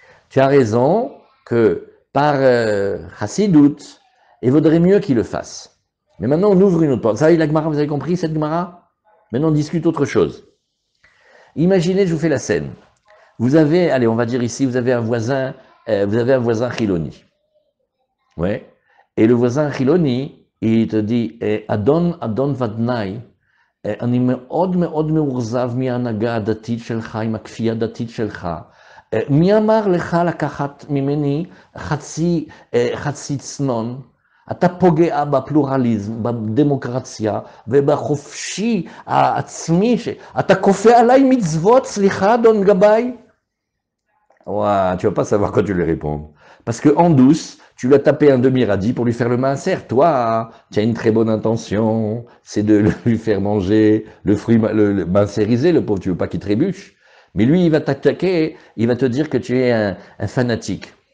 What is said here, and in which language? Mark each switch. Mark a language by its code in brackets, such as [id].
[fr] Tu as raison que par Chassidout, il vaudrait mieux qu'il le fasse. Mais maintenant, on ouvre une autre porte. Ça y est, la Gemara, vous avez compris cette Gemara? Maintenant, on discute autre chose. Imaginez, je vous fais la scène. Vous avez, allez, on va dire ici, vous avez un voisin Chiloni. Ouais. Et le voisin Chiloni, il te dit, [he] Adon Vadnai, אני מאוד מאוד מאוכזב מההנהגה הדתית שלך, עם הכפייה הדתית שלך. מי אמר לך לקחת ממני חצי צנון? אתה פוגע בפלורליזם, בדמוקרטיה ובחופשי העצמי. אתה כופה עליי מצוות, סליחה, אדון גבאי? [fr] Ouais, tu vas pas savoir quoi tu lui réponds. Parce que en douce, tu lui as tapé un demi-radis pour lui faire le maaser. Toi, tu as une très bonne intention, c'est de lui faire manger le fruit le maaserisé, le pauvre, tu veux pas qu'il trébuche. Mais lui, il va t'attaquer, il va te dire que tu es un fanatique.